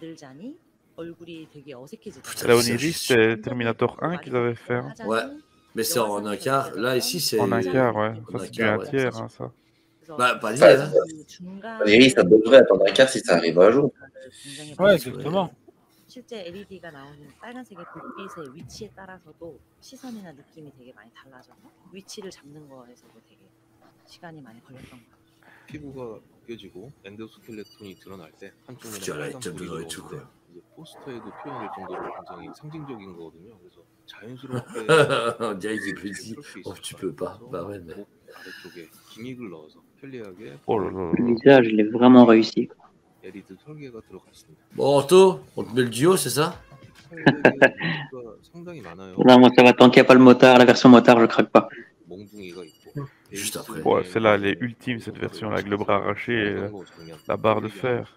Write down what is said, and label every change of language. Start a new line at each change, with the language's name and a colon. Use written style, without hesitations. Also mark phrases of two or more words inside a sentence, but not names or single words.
French: La Oniri, c'est Terminator 1 qu'ils avaient fait. Hein. Ouais, mais c'est en un quart. Là, ici, c'est... En un quart, ouais. Ça, c'est du un tiers, hein, ça. Bah, pas dit, hein. Oniri, ça devrait attendre un quart si ça arrive un jour. Ouais, exactement.
Korean: 실제 LED가 나오는 빨간색의 불빛의 위치에 따라서도 시선이나 느낌이 되게 많이 달라져서 위치를 잡는 거에서도 되게 시간이 많이 걸렸던 것 같아요. 피부가 벗겨지고 엔도스켈레톤이 드러날 때 한쪽은 보이는데 이제 포스터에도 표현될 정도로 굉장히 상징적인 거거든요. 그래서 자연스럽게
French: on dirait qu'il peut dire oh tu peux pas bah ouais mais
Korean: 아래쪽에 기믹을 넣어서
French: Oh là là. Le visage, il est vraiment réussi. Bon, Anto, on te met le duo, c'est ça? Non, moi ça va, tant qu'il n'y a pas le motard, la version motard, je craque pas. Juste après. Ouais, celle-là, elle est ultime, cette version-là, avec le bras arraché et la barre de fer.